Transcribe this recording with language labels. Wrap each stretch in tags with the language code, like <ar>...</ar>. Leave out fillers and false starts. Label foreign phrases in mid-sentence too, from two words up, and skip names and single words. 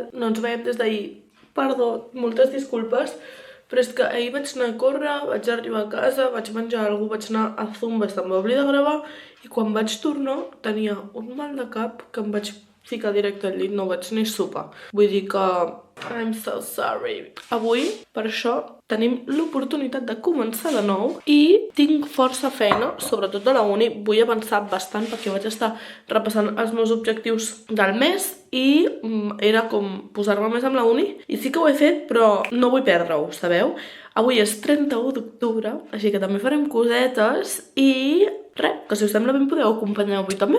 <ca>No ens veiem des d'ahir. Perdó, moltes disculpes, però és que ahir vaig anar a córrer, vaig arribar a casa, vaig menjar alguna cosa, vaig anar a Zumba, em va oblidar de gravar, i quan vaig tornar tenia un mal de cap que em vaig ficar directe al llit, no vaig ni sopar.</ca> <en>Vull dir que I'm so sorry. Avui, per això, tenim l'oportunitat de començar de nou i tinc força feina, sobretot de la uni. Vull avançar bastant perquè vaig estar repassant els meus objectius del mes i era com posar-me més amb la uni. I sí que ho he fet, però no vull perdre-ho, sabeu? Avui és 31 d'octubre, així que també farem cosetes i res, que si us sembla bé em podeu acompanyar avui també.</en>